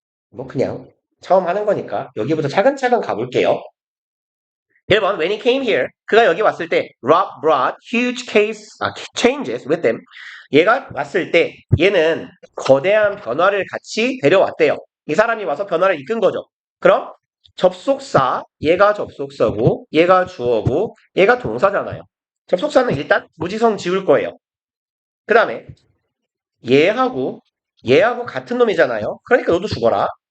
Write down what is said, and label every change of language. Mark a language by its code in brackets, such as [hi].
[ko] 뭐 그냥 처음 하는 거니까 여기부터 차근차근 가볼게요. [en] 1번 When he came here, [ko] 그가 여기 왔을 때 [en] Rob brought huge changes with them. [ko] 얘가 왔을 때 얘는 거대한 변화를 같이 데려왔대요. 이 사람이 와서 변화를 이끈 거죠. 그럼 접속사, 얘가 접속사고 얘가 주어고 얘가 동사잖아요. 접속사는 일단 무지성 지울 거예요. 그 다음에 얘하고 같은 놈이잖아요. 그러니까 너도 죽어라.